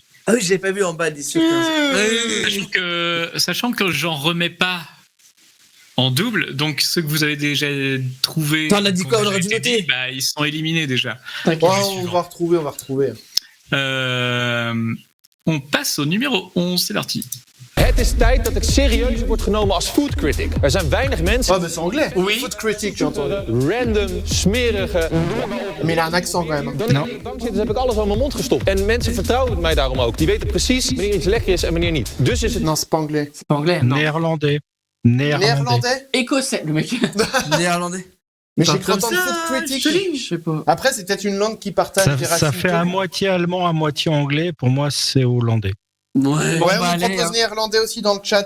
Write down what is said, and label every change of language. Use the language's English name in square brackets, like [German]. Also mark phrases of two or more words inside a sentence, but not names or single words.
[French] Ah oui, j'avais pas vu en bas 10 sur 15. Sachant que j'en remets pas en double, donc ceux que vous avez déjà trouvés. Attends, on a dit quoi, on aurait dû été noter. dit, bah, ils sont éliminés déjà. Oh, on va retrouver, On passe au numéro 11, c'est parti. [Dutch] Het is tijd dat ik serieus word genomen als [English] food critic. [Dutch] Er zijn weinig mensen. [French] Oh, bah c'est anglais. Oui. [English] Food critic, [French] j'ai entendu. [Dutch] Random, smerige. [French] Mais il a un accent quand même. [Dutch] Dan ik bank zit, dus heb ik alles al in mijn mond gestopt. En mensen vertrouwen mij daarom ook. Die weten precies wanneer iets lekker is en wanneer niet. Dus is het. [French] Non, c'est pas anglais. C'est pas anglais, non. Néerlandais. Néerlandais. Écossais, le mec. Néerlandais. Mais j'ai Comme cru entendre ça, [English] food critic. [French] Je sais pas. Après, c'est peut-être une langue qui partage des Ça racines. fait à moitié allemand, à moitié anglais. Pour moi, c'est hollandais. Ouais. Bon, Ouais, bah, on allez, propose hein. néerlandais aussi dans le chat.